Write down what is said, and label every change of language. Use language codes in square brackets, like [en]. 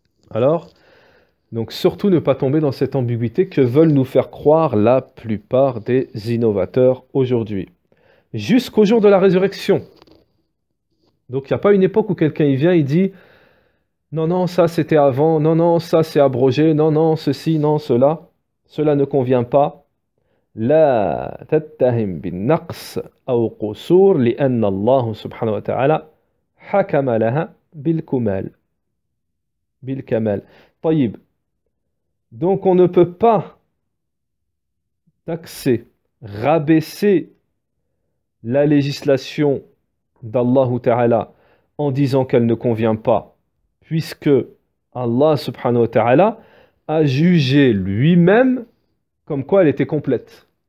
[fr] Alors, donc surtout ne pas tomber dans cette ambiguïté que veulent nous faire croire la plupart des innovateurs aujourd'hui. Jusqu'au jour de la résurrection. Donc il n'y a pas une époque où quelqu'un il vient, il dit non, non, ça c'était avant, non, non, ça c'est abrogé, non, non, ceci, non, cela ne convient pas. [ar] لا تتهم بالنقص أو قصور لأن الله سبحانه وتعالى حكم لها بالكمال. طيب. [fr] Donc on ne peut pas taxer, rabaisser la législation d'Allah Ta'ala en disant qu'elle ne convient pas, puisque Allah subhanahu wa ta'ala a jugé lui-même comme quoi elle était complète.